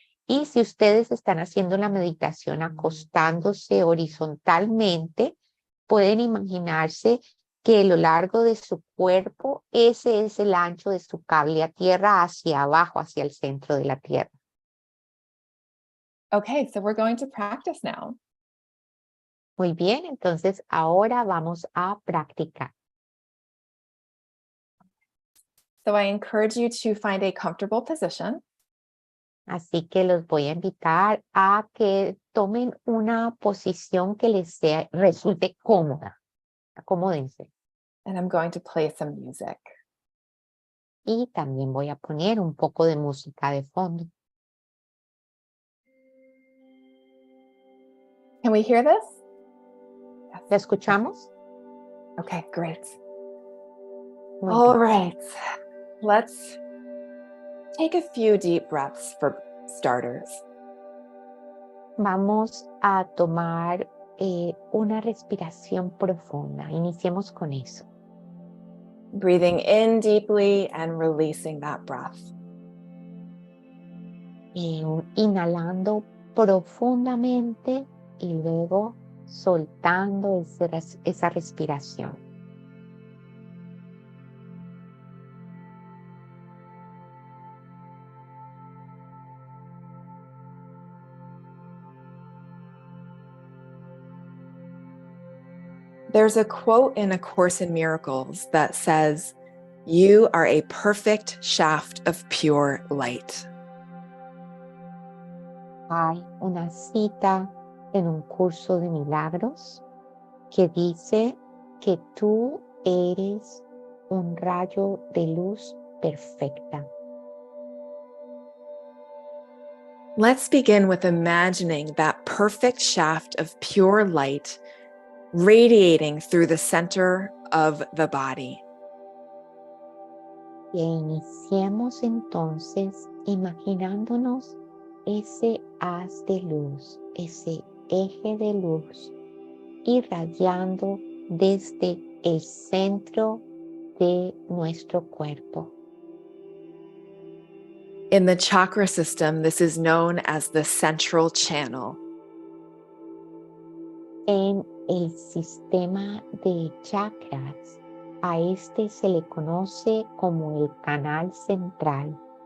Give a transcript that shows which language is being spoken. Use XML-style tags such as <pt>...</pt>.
<es>Y si ustedes están haciendo la meditación acostándose horizontalmente, pueden imaginarse que a lo largo de su cuerpo, ese es el ancho de su cable a tierra hacia abajo, hacia el centro de la tierra.</es> <en>Okay, so we're going to practice now.</en> <es>Muy bien, entonces ahora vamos a practicar.</es> <en>So I encourage you to find a comfortable position.</en> <es>Así que los voy a invitar a que tomen una posición que les resulte cómoda. Acomódense.</es> <en>And I'm going to play some music.</en> <es>Y también voy a poner un poco de música de fondo.</es> <en>Can we hear this? Yes.</en> <es>¿La escuchamos?</es> <en>Okay, great.</en> <es>Muy</es> <en>All</en> <es>bien.</es> <en>right. Let's take a few deep breaths for starters.</en> <es>Vamos a tomar una respiración profunda. Iniciemos con eso.</es> <en>Breathing in deeply and releasing that breath.</en> <es>Inhalando profundamente y luego soltando esa respiración.</es> <en>There's a quote in A Course in Miracles that says, "You are a perfect shaft of pure light."</en> <es>Hay una cita en un curso de milagros que dice que tú eres un rayo de luz perfecta.</es> <en>Let's begin with imagining that perfect shaft of pure light radiating through the center of the body.</en> <es>E iniciemos entonces imaginándonos ese haz de luz, ese eje de luz, irradiando desde el centro de nuestro cuerpo.</es> <en>In the chakra system, this is known as the central channel.</en> <es>En el sistema de chakras, a este se le conoce como el canal central.</es>